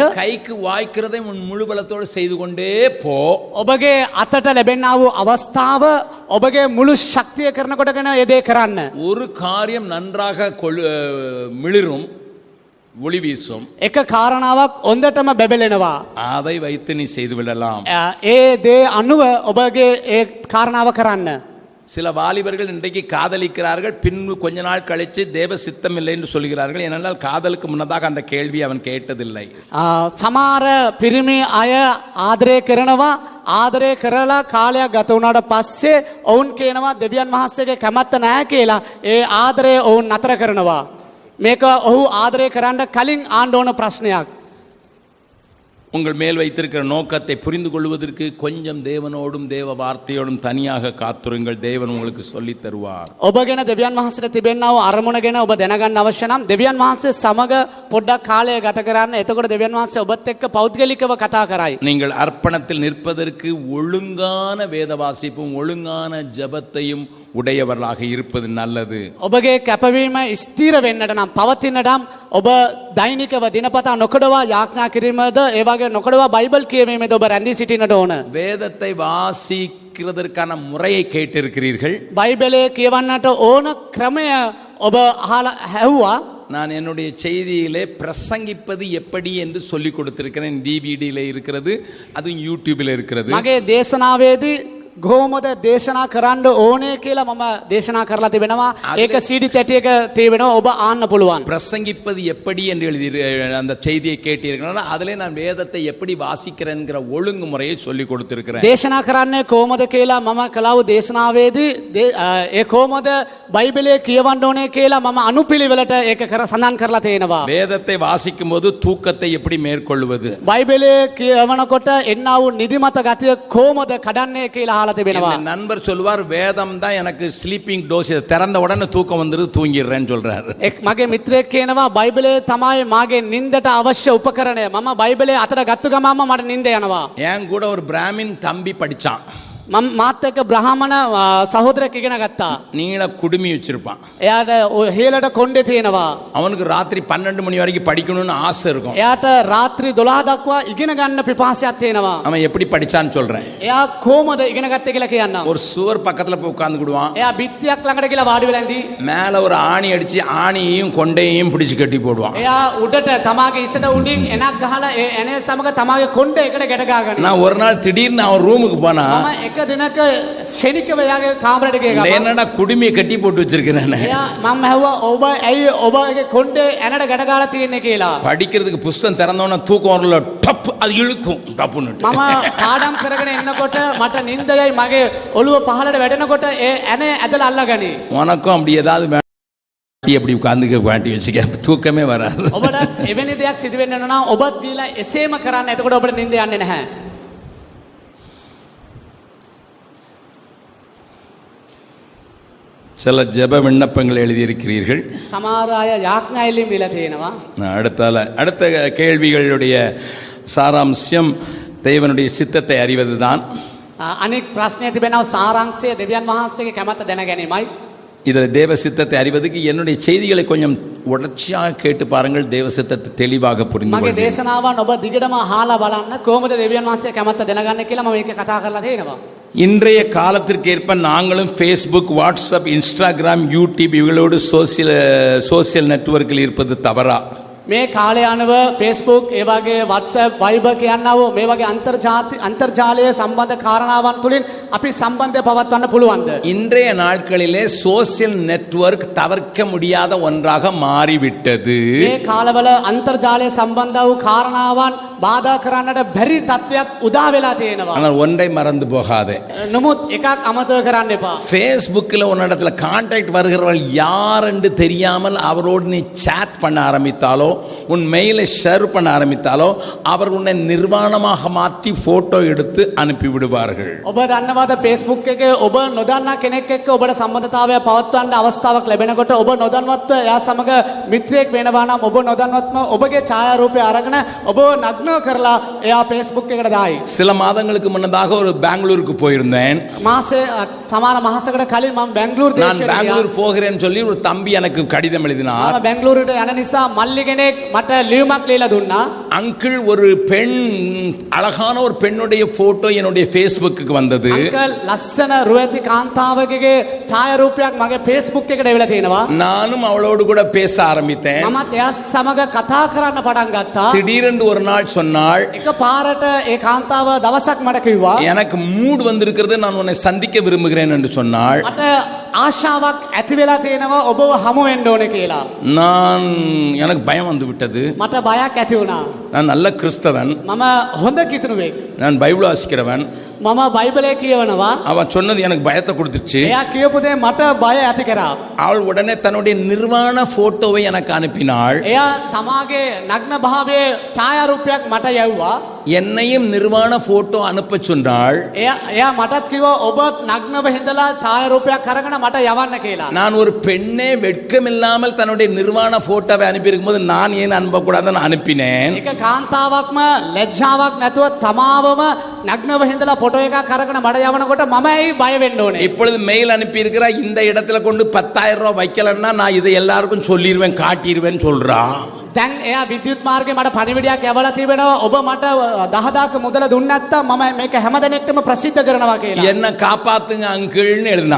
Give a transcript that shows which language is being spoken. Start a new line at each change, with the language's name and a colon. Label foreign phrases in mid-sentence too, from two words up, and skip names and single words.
Tamil: கைக்கு வாய்க்கிறதை உன் முழு பலத்தோடு செய்து கொண்டே போ.
Sinhala: ඔබගේ අතට ලැබෙනා වූ අවස්ථාව ඔබගේ මුළු ශක්තිය කරනකොටගෙන ඒ දේ කරන්න.
Tamil: ஒரு காரியம் நன்றாக மிளிரும், ஒளி வீசும்,
Sinhala: එක කාරණාවක් හොඳටම බැබලෙනවා.
Tamil: அதை வைத்து நீ செய்து விடலாம்.
Sinhala: ඒ දේ අනුව ඔබගේ ඒ කාරණාව කරන්න.
Tamil: சில வாலிபர்கள் இன்றைக்கு காதலிக்கிறார்கள், பின்பு கொஞ்ச நாள் கழித்து தேவ சித்தம் இல்லை என்று சொல்கிறார்கள். ஏனென்றால் காதலுக்கு முன்னதாக அந்த கேள்வி அவன் கேட்டதில்லை.
Sinhala: සමහර පිරිමි අය ආදරය කරනවා, ආදරය කරලා කාලයක් ගත වුණාට පස්සේ ඔවුන් කියනවා දෙවියන් වහන්සේගේ කැමැත්ත නැහැ කියලා. ඒ ආදරය ඔවුන් නතර කරනවා. මේක ඔහු ආදරය කරන්න කලින් ආන්න ඕන ප්‍රශ්නයක්.
Tamil: உங்கள் மேல் வைத்திருக்கிற நோக்கத்தை புரிந்து கொள்வதற்கு கொஞ்சம் தேவனோடும் தேவ வார்த்தையோடும் தனியாக காத்துருங்கள். தேவன் உங்களுக்கு சொல்லி தருவார்.
Sinhala: ඔබ ගැන දෙවියන් වහන්සේට තිබෙනා වූ අරමුණ ගැන ඔබ දැනගන්න අවශ්‍ය නම් දෙවියන් වහන්සේ සමග පොඩ්ඩක් කාලය ගත කරන්න. එතකොට දෙවියන් වහන්සේ ඔබත් එක්ක පෞද්ගලිකව කතා කරයි.
Tamil: நீங்கள் அர்ப்பணத்தில் நிற்பதற்கு ஒழுங்கான வேத வாசிப்பும் ஒழுங்கான ஜெபத்தையும் உடையவர்களாக இருப்பது நல்லது.
Sinhala: ඔබගේ කැපවීම ස්ථිර වෙන්නට නම් පවතිනට නම් ඔබ දෛනිකව දිනපතා නොකඩවා යාඥා කිරීමද ඒ වගේ නොකඩවා බයිබල් කියවීමේද ඔබ රැඳී සිටින්නට ඕන.
Tamil: வேதத்தை வாசிக்கிறதற்கான முறையை கேட்டிருக்கிறீர்கள்.
Sinhala: බයිබලයේ කියවන්නට ඕන ක්‍රමය ඔබ අහලා හැවුවා.
Tamil: நான் என்னுடைய செய்தியிலே பிரசங்கிப்பது எப்படி என்று சொல்லிக் கொடுத்திருக்கிறேன். டிவிடியில் இருக்கிறது, அதுவும் யூடியூபில் இருக்கிறது.
Sinhala: මගේ දේශනාවේදී කොහොමද දේශනා කරන්න ඕනේ කියලා මම දේශනා කරලා තිබෙනවා. ඒක CD තැටියක තියෙනවා, ඔබ ආන්න පුළුවන්.
Tamil: பிரசங்கிப்பது எப்படி என்று எழுதி அந்த செய்தியை கேட்டீர்கள். அதிலே நான் வேதத்தை எப்படி வாசிக்கிறேன்கிற ஒழுங்குமுறையை சொல்லிக் கொடுத்திருக்கிறேன்.
Sinhala: දේශනා කරන්නේ කොහොමද කියලා මම කලාව දේශනාවේදී ඒ කොහොමද බයිබලයේ කියවන්න ඕනේ කියලා මම අනුපිළිවෙලට ඒක සඳහන් කරලා තියෙනවා.
Tamil: வேதத்தை வாசிக்கும் போது தூக்கத்தை எப்படி மேற்கொள்வது,
Sinhala: බයිබලයේ කියවනකොට එන්නා වූ නිදිමත ගතිය කොහොමද කඩන්නේ කියලා අහලා තිබෙනවා.
Tamil: என் நண்பர் சொல்வார், வேதம் தான் எனக்கு
English: sleeping dose,
Tamil: திறந்த உடனே தூக்கம் வந்துரு தூங்கிடுறேன்னு சொல்றாரு.
Sinhala: මගේ මිත්‍රයෙක් කියනවා බයිබලයේ තමයි මාගේ නින්දට අවශ්‍ය උපකරණය. මම බයිබලයේ අතට ගත්ත ගමන්ම මට නින්ද යනවා.
Tamil: என் கூட ஒரு பிராமின் தம்பி படிச்சான்.
Sinhala: මාත් එක්ක බ්‍රාහ්මණ සහෝදරයෙක් ඉගෙන ගත්තා.
Tamil: நீள குடுமி வச்சிருப்பான்.
Sinhala: එයාට හේලට කොණ්ඩේ තියෙනවා.
Tamil: அவனுக்கு ராத்திரி 12 மணி வரைக்கும் படிக்கணும்னு ஆசை இருக்கும்.
Sinhala: එයාට රාත්‍රී 12 දක්වා ඉගෙන ගන්න පිපාසයක් තියෙනවා.
Tamil: அவன் எப்படி படிச்சான்னு சொல்றேன்.
Sinhala: එයා කොහොමද ඉගෙන ගත්තේ කියලා කියන්නම්.
Tamil: ஒரு சுவர் பக்கத்துல போய் உட்கார்ந்துடுவான்.
Sinhala: එයා බිත්තියක් ළඟට ගිහලා වාඩි වෙලා ඉඳි
Tamil: மேல ஒரு ஆணி அடிச்சு ஆணியையும் கொண்டையையும் பிடிச்சு கட்டி போடுவான்.
Sinhala: එයා උඩට තමාගේ ඉසට උඩින් එනක් ගහලා ඒ එනේ සමග තමාගේ කොණ්ඩේ එකට ගැට ගහගන්න.
Tamil: நான் ஒரு நாள் திடீர்னு அவன் ரூமுக்கு போனா,
Sinhala: මම එක දිනක ශනිකව එයාගේ කාමරයට ගියා.
Tamil: என்னடா குடுமியை கட்டி போட்டு வச்சிருக்கிறேன்.
Sinhala: එයා මම ඇහුවා ඔබ ඇයි ඔබගේ කොණ්ඩේ ඇනට ගැට ගහලා තියෙන්නේ කියලා.
Tamil: படிக்கிறதுக்கு புஸ்தகம் திறந்தோன்னா தூக்கம் வரல, டப் அது இழுக்கும் டப்புன்னு.
Sinhala: මම පාඩම් කරගෙන එන්නකොට මට නිින්දයයි මගේ ඔළුව පහළට වැටෙනකොට ඒ ඇනේ ඇදලා අල්ලගනි.
Tamil: உனக்கும் அப்படி ஏதாவது அப்படி உட்கார்ந்துக்க வாட்டி வச்சுக்க, தூக்கமே வராது.
Sinhala: ඔබට එවැනි දෙයක් සිදු වෙන්න නම් ඔබත් ගිහලා එසේම කරන්න. එතකොට ඔබට නිින්ද යන්නේ නැහැ.
Tamil: சில ஜெப விண்ணப்பங்கள் எழுதியிருக்கிறீர்கள்.
Sinhala: සමහර අය යාඥා ඉල්ලීම් දීලා තියෙනවා.
Tamil: அடுத்த கேள்விகளுடைய சாராம்சம் தேவனுடைய சித்தத்தை அறிவதுதான்.
Sinhala: අනෙක් ප්‍රශ්නය තිබෙනවා සාරාංශය දෙවියන් වහන්සේගේ කැමැත්ත දැන ගැනීමයි.
Tamil: இதில் தேவ சித்தத்தை அறிவதற்கு என்னுடைய செய்திகளை கொஞ்சம் உடர்ச்சியாக கேட்டு பாருங்கள். தேவ சித்தத்தை தெளிவாக புரிந்து
Sinhala: මගේ
Tamil: கொள்வீர்கள்.
Sinhala: දේශනාවන් ඔබ දිගටම අහලා බලන්න කොහොමද දෙවියන් වහන්සේ කැමැත්ත දැනගන්නේ කියලා මම මේක කතා කරලා තියෙනවා.
Tamil: இன்றைய காலத்திற்கேற்ப நாங்களும் ஃபேஸ்புக், வாட்ஸ்அப், இன்ஸ்டாகிராம், யூடியூப் இவங்களோடு
English: social network-il
Tamil: இருப்பது தவறா?
Sinhala: මේ කාලය අනුව Facebook ඒ වගේ WhatsApp Viber කියනව මේ වගේ අන්තර්ජාලය සම්බන්ධ කාරණාවන් තුලින් අපි සම්බන්ධය පවත්වන්න පුළුවන්ද?
Tamil: இன்றைய நாட்களிலே
English: social network
Tamil: தவிர்க்க முடியாத ஒன்றாக மாறிவிட்டது.
Sinhala: මේ කාලවල අන්තර්ජාලය සම්බන්ධ වූ කාරණාවන් බාධා කරන්නට බැරි තත්වයක් උදා වෙලා තියෙනවා.
Tamil: ஆனால் ஒன்றை மறந்து போகாதே.
Sinhala: නමුත් එකක් අමතක කරන්න එපා.
Tamil: ஃபேஸ்புக்கில் உன்னிடத்துல கான்டாக்ட் வருகிறவர்கள் யார் என்று தெரியாமல் அவரோடு நீ சாட் பண்ண ஆரம்பித்தாலோ, உன் மெயிலை ஷேர் பண்ண ஆரம்பித்தாலோ, அவர் உன்னை நிர்வாணமாக மாற்றி போட்டோ எடுத்து அனுப்பி விடுவார்கள்.
Sinhala: ඔබ දන්නවද Facebook එකේ ඔබ නොදන්නා කෙනෙක් එක්ක ඔබට සම්බන්ධතාවය පවත්වන්න අවස්ථාවක් ලැබෙනකොට ඔබ නොදන්වත්ව එයා සමග මිත්‍රයෙක් වෙනවා නම් ඔබ නොදන්වත්ම ඔබගේ ඡායාරූපය අරගෙන ඔබ නග්න කරලා එයා Facebook එකට දායි.
Tamil: சில மாதங்களுக்கு முன்னதாக ஒரு பெங்களூருக்கு போயிருந்தேன்.
Sinhala: මාසේ සමහර මාසයකට කලින් මම බැංගලූරු
Tamil: நான்
Sinhala: දේශයට
Tamil: பெங்களூர் போகிறேன்னு சொல்லி ஒரு தம்பி எனக்கு கடிதம் எழுதினார்.
Sinhala: මම බැංගලූරුට යන නිසා මල්ලි කෙනෙක් මට ලියුමක් ලියලා දුන්නා.
Tamil: அங்கிள், ஒரு பெண், அழகான ஒரு பெண்ணுடைய போட்டோ என்னுடைய ஃபேஸ்புக்கு வந்தது.
Sinhala: අංකල් ලස්සන රුවති කාන්තාවකගේ ඡායාරූපයක් මගේ Facebook එකට එවිලා තියෙනවා.
Tamil: நானும் அவளோடு கூட பேச ஆரம்பித்தேன்.
Sinhala: මමත් එයා සමග කතා කරන්න පටන් ගත්තා.
Tamil: திடீரென்று ஒரு நாள் சொன்னாள்,
Sinhala: එක පාරට ඒ කාන්තාව දවසක් මට කිව්වා
Tamil: எனக்கு மூட் வந்திருக்கிறது, நான் உன்னை சந்திக்க விரும்புகிறேன் என்று சொன்னாள்.
Sinhala: මට ආශාවක් ඇති වෙලා තියෙනවා ඔබව හමු වෙන්න ඕනේ කියලා.
Tamil: எனக்கு பயம் வந்து விட்டது.
Sinhala: මට බයක් ඇති වුණා.
Tamil: நான் நல்ல கிறிஸ்தவன்,
Sinhala: මම හොඳ කිතුණුවෙක්.
Tamil: நான் பைபிள் வாசிக்கிறவன்.
Sinhala: මම බයිබලයේ කියවනවා.
Tamil: அவன் சொன்னது எனக்கு பயத்தை கொடுத்துச்சு.
Sinhala: එයා කියපු දේ මට බය ඇති කරා.
Tamil: அவள் உடனே தன்னுடைய நிர்வாண போட்டோவை எனக்கு அனுப்பினாள்.
Sinhala: එයා තමාගේ නග්න භාවයේ ඡායාරූපයක් මට යවුවා.
Tamil: என்னையும் நிர்வாண போட்டோ அனுப்ப சொன்னாள்.
Sinhala: එයා මටත් කිව්වා ඔබත් නග්නව හිඳලා ඡායාරූපයක් අරගෙන මට යවන්න කියලා.
Tamil: நான் ஒரு பெண்ணே வெட்கமில்லாமல் தன்னுடைய நிர்வாண போட்டோவை அனுப்பி இருக்கும்போது நான் ஏன் அனுப்பக்கூடாதுன்னு அனுப்பினேன்.
Sinhala: එක කාන්තාවක්ම ලැජ්ජාවක් නැතුව තමාවම නග්නව හිඳලා ෆොටෝ එකක් අරගෙන මට යවනකොට මම ඇයි බය වෙන්න ඕනේ?
Tamil: இப்பொழுது மெயில் அனுப்பி இருக்கிறா, இந்த இடத்துல கொண்டு 10,000 ரூபாய் வைக்கலன்னா நான் இதை எல்லாருக்கும் சொல்லிடுவேன், காட்டிடுவேன் சொல்றா.
Sinhala: දැන් එයා විද්‍යුත් මාර්ගේ මට පණිවිඩයක් යවලා තිබෙනවා. ඔබ මට 10,000ක මුදල දුන්නේ නැත්තම් මම මේක හැමදෙනෙක්ටම ප්‍රසිද්ධ කරනවා කියලා.
Tamil: என்ன காப்பாத்துங்க அங்கிள்னு எழுதினா.